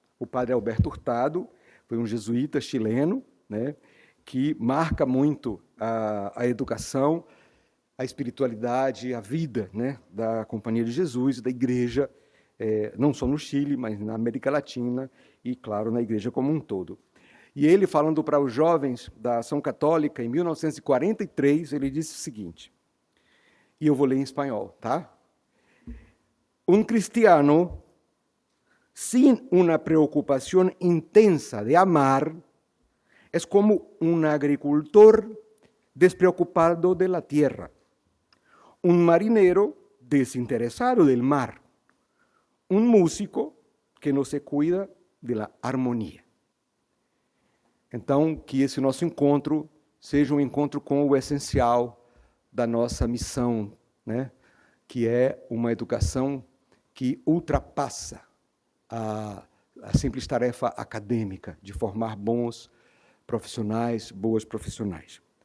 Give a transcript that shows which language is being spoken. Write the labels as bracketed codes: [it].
[pt] O Padre Alberto Hurtado foi um jesuíta chileno, né, que marca muito a educação, a espiritualidade, a vida, né, da Companhia de Jesus, da Igreja, não só no Chile, mas na América Latina e, claro, na Igreja como um todo. E ele, falando para os jovens da Ação Católica, em 1943, ele disse o seguinte, e eu vou ler em espanhol, tá? [es] Um cristiano sin una preocupación intensa de amar es como un agricultor despreocupado de la tierra, un marinero desinteresado del mar, un músico que no se cuida de la armonía. [pt] Então, que esse nosso encontro seja um encontro com o essencial da nossa missão, né? Que é uma educação que ultrapassa a simples tarefa acadêmica de formar bons profissionais, boas profissionais.